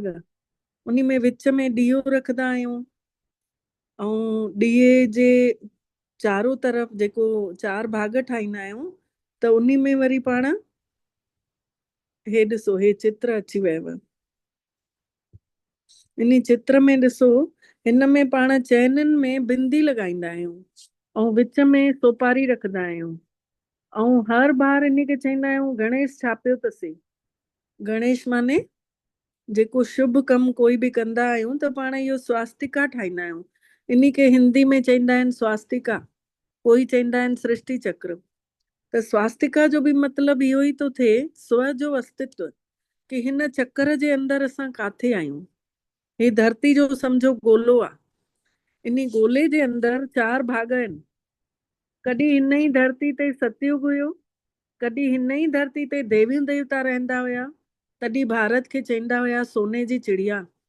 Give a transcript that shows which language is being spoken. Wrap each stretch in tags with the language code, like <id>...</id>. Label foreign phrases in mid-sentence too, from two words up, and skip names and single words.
<sd>उन में विच में ॾीओ रखंदा आहियूं, ऐं ॾीए जे चारों तरफ़ जेको 4 भाग ठाहींदा आहियूं, त उन में वरी पाण हे ॾिसो, हे चित्र अची वियो। इन चित्र में ॾिसो, हिन में पाण चैननि में बिंदी लॻाईंदा आहियूं ऐं विच में सोपारी रखंदा आहियूं। ऐं हर बार इन खे चवंदा आहियूं गणेश छापियो अथसीं। गणेश माने जेको शुभ कमु कोई बि कंदा आहियूं त पाण इहो स्वास्तिका ठाहींदा आहियूं। इन खे हिंदी में चवंदा आहिनि स्वास्तिका, कोई चवंदा आहिनि सृष्टि चक्र। त स्वास्तिका जो बि मतिलबु इहो ई थो थिए, स्व जो अस्तित्व, कि हिन चक्र जे अंदरि असां काथे आहियूं। ही धरती जो सम्झो गोलो आहे, इन गोले जे अंदरि 4 भाग आहिनि। कॾहिं हिन ई धरती ते सतयुग हुयो, कॾहिं हिन ई धरती ते देवियूं देवता रहंदा हुया, तॾहिं भारत खे चवंदा हुया सोने जी चिड़िया।</sd>